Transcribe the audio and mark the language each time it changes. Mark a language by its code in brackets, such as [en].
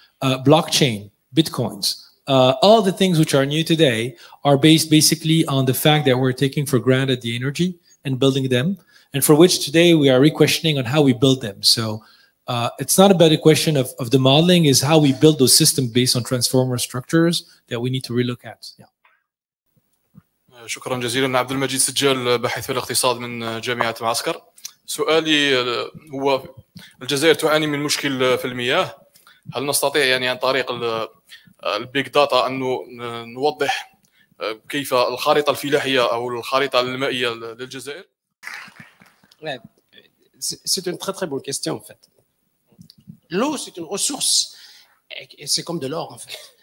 [en] Blockchain, Bitcoins, all the things which are new today are based basically on the fact that we're taking for granted the energy and building them, and for which today we are re-questioning on how we build them. So it's not about a question of the modeling, is how we build those systems based on transformer structures that we need to relook at. Yeah. [ar] شكرا جزيلا. عبد المجيد سجال، باحث في الاقتصاد من جامعة معسكر. سؤالي هو الجزائر تعاني من مشكل في المياه. هل نستطيع يعني عن طريق البيج داتا أن نوضح كيف الخارطة الفلاحية أو الخارطة المائية للجزائر؟ [fr] C'est une très très bonne question en fait. L'eau, c'est une ressource, c'est comme de l'or en fait.